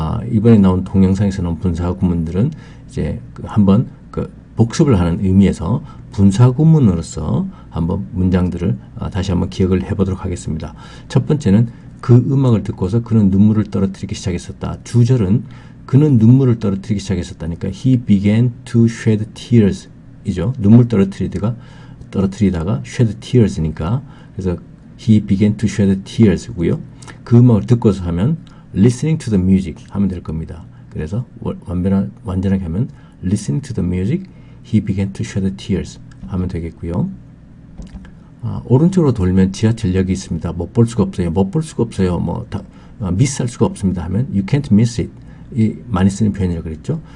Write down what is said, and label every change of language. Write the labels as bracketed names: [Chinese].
[Korean] 이번에 나온 동영상에서 나온 분사구문들은 이제 한번 그 복습을 하는 의미에서 분사구문으로서 한번 문장들을 다시 한번 기억을 해보도록 하겠습니다. 첫 번째는 그 음악을 듣고서 그는 눈물을 떨어뜨리기 시작했었다. 주절은 그는 눈물을 떨어뜨리기 시작했었다니까 [English] he began to shed tears [Korean] 이죠. 눈물 떨어뜨리다가 shed tears니까 그래서 [English] he began to shed tears [Korean] 고요. 그 음악을 듣고서 하면 [English] listening to the music [Korean] 하면 될 겁니다. 그래서 완전하게 하면 [English] listening to the music he began to shed tears [Korean] 하면 되겠고요. 오른쪽으로 돌면 지하철역이 있습니다. 못 볼 수가 없어요. 미스할 수가 없습니다 하면 [English] you can't miss it. [Korean] 이 많이 쓰는 표현이라고 그랬죠.